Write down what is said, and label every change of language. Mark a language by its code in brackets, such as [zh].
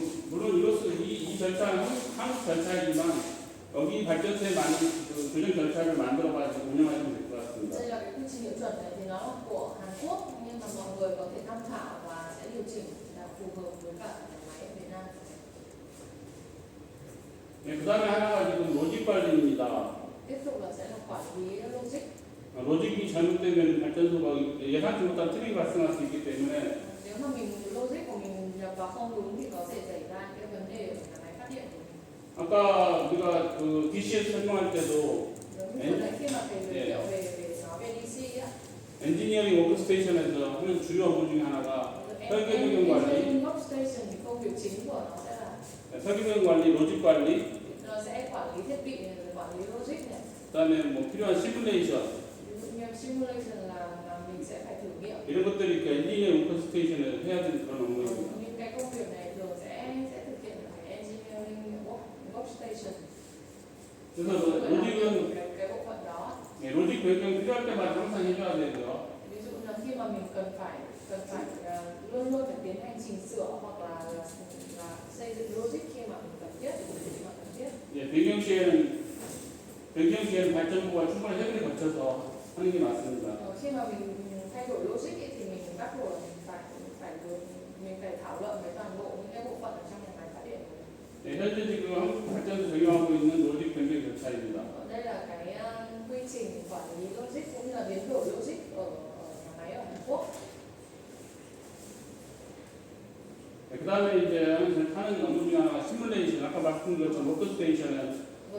[ko] 물론 이 절차는 한국 절차이지만 여기 발전소에 많은 그 규정 절차를 만들어가지고 운영하시면 될 것 같습니다. [vi] Đây là cái quy trình hiệu chuẩn này thì nó là của Hàn Quốc, nhưng mà mọi người có thể tham khảo và sẽ điều chỉnh là phù hợp với cả nhà máy ở Việt Nam. [ko] 네, 그 다음에 하나가 지금 로직 관리입니다. [vi] Tiếp tục là sẽ là quản lý logic. [ko] 로직이 잘못되면 발전소가 예상치 못한 트릭이 발생할 수 있기 때문에 [vi] Nếu mà logic của mình nhập vào không đúng thì có thể xảy ra những cái vấn đề ở nhà máy phát điện của mình. [ko] 아까 우리가 그 DC에서 설명할 때도 [vi] Giống như là khi mà thầy giới thiệu về nói về DC á, [ko] 엔지니어링 워크스테이션에서 하는 주요 업무 중에 하나가 설계변경 관리, [vi] Engineering Workstation thì công việc chính của nó sẽ là [ko] 설계변경 관리, 로직 관리, [vi] nó sẽ quản lý thiết bị này, rồi quản lý logic này. [ko] 그다음에 뭐 필요한 시뮬레이션 [vi] Ví dụ như simulation là mình sẽ phải thử nghiệm. [ko] 이런 것들이 그 엔지니어링 워크스테이션에서 해야 되는 그런 업무입니다. [vi] Những cái công việc này thường sẽ thực hiện ở cái engineering workstation. [ko] 그래서 로직은 [vi] cái bộ phận đó. [ko] 로직 변경 필요할 때마다 항상 해줘야 되고요. [vi] Ví dụ là khi mà mình cần phải luôn luôn phải tiến hành chỉnh sửa hoặc là xây dựng logic khi mà mình cần thiết. [ko] 예, 변경 시에는 발전소가 충분히 협의를 거쳐서 하는 게 맞습니다. [vi] Khi mà mình thay đổi logic ấy, thì mình bắt buộc là mình phải thảo luận với toàn bộ những cái bộ phận ở trong nhà máy phát điện của mình. [ko] 네, 현재 지금 한국 발전소 적용하고 있는 로직 변경 절차입니다. [vi] Đây là cái quy trình quản lý logic cũng như là biến đổi logic ở nhà máy ở Hàn Quốc. [ko] 네, 그 다음에 이제 하는 업무 중에 하나가 시뮬레이션, 아까 말씀드린 것처럼 워크스테이션에서